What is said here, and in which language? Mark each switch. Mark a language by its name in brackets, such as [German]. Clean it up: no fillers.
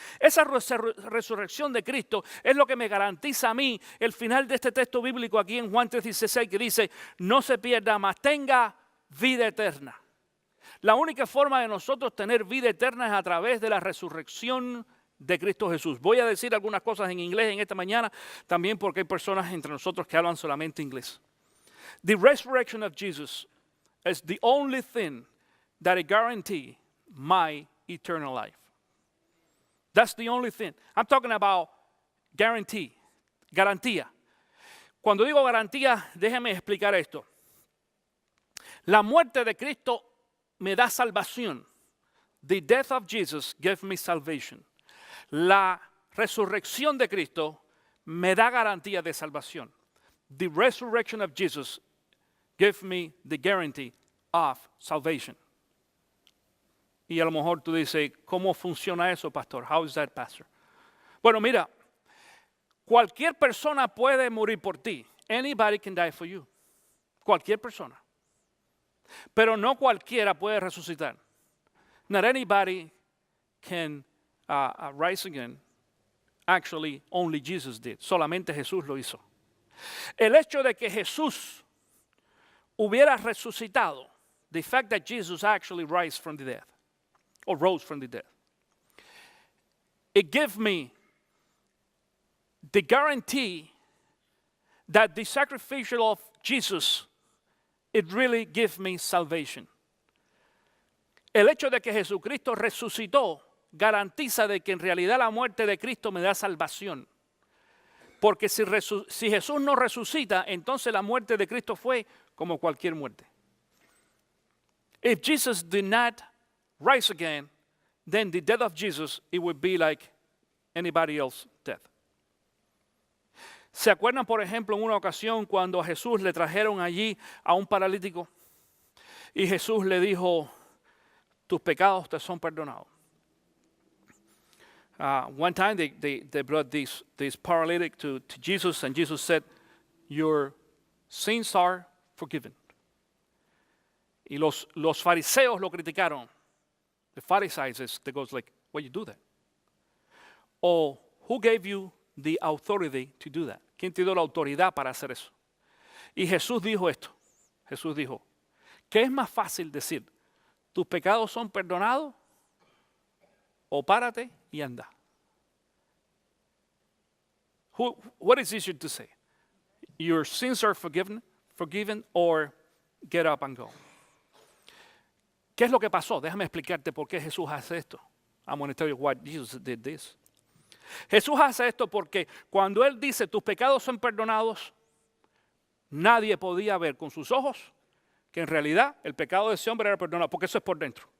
[Spanish] Esa resurrección de Cristo es lo que me garantiza a mí el final de este texto bíblico aquí en Juan 3:16 que dice: no se pierda, mas tenga vida eterna. La única forma de nosotros tener vida eterna es a través de la resurrección de Cristo Jesús. Voy a decir algunas cosas en inglés en esta mañana, también porque hay personas entre nosotros que hablan solamente inglés. [English] The resurrection of Jesus is the only thing that guarantees my eternal life. That's the only thing. I'm talking about guarantee, garantía. [Spanish] Cuando digo garantía, déjeme explicar esto. La muerte de Cristo me da salvación. [English] The death of Jesus gave me salvation. [Spanish] La resurrección de Cristo me da garantía de salvación. [English] The resurrection of Jesus gave me the guarantee of salvation. [Spanish] Y a lo mejor tú dices, ¿cómo funciona eso, pastor? [English] How is that, pastor? [Spanish] Bueno, mira, cualquier persona puede morir por ti. [English] Anybody can die for you. [Spanish] Cualquier persona. Pero no cualquiera puede resucitar. [English] Not anybody can rise again. Actually, only Jesus did. [Spanish] Solamente Jesús lo hizo. El hecho de que Jesús hubiera resucitado, [English] the fact that Jesus actually rose from the dead, or rose from the dead, it gave me the guarantee that the sacrificial of Jesus, it really gave me salvation. [Spanish] El hecho de que Jesucristo resucitó garantiza de que en realidad la muerte de Cristo me da salvación. Porque si Jesús no resucita, entonces la muerte de Cristo fue como cualquier muerte. [English] If Jesus did not rise again, then the death of Jesus, it would be like anybody else's death. [Spanish] ¿Se acuerdan, por ejemplo, en una ocasión cuando a Jesús le trajeron allí a un paralítico? Y Jesús le dijo, tus pecados te son perdonados. [English] One time they brought this paralytic to Jesus, and Jesus said, your sins are forgiven. [Spanish] Y los fariseos lo criticaron. [English] The Pharisees, they goes like, why you do that? Or who gave you the authority to do that? [Spanish] ¿Quién te dio la autoridad para hacer eso? Y Jesús dijo esto. Jesús dijo, ¿qué es más fácil decir? ¿Tus pecados son perdonados? O párate y anda. [English] What is easier to say? Your sins are forgiven, or get up and go. [Spanish] ¿Qué es lo que pasó? Déjame explicarte por qué Jesús hace esto. [English] I'm going to tell you why Jesus did this. [Spanish] Jesús hace esto porque cuando Él dice tus pecados son perdonados, nadie podía ver con sus ojos que en realidad el pecado de ese hombre era perdonado, porque eso es por dentro.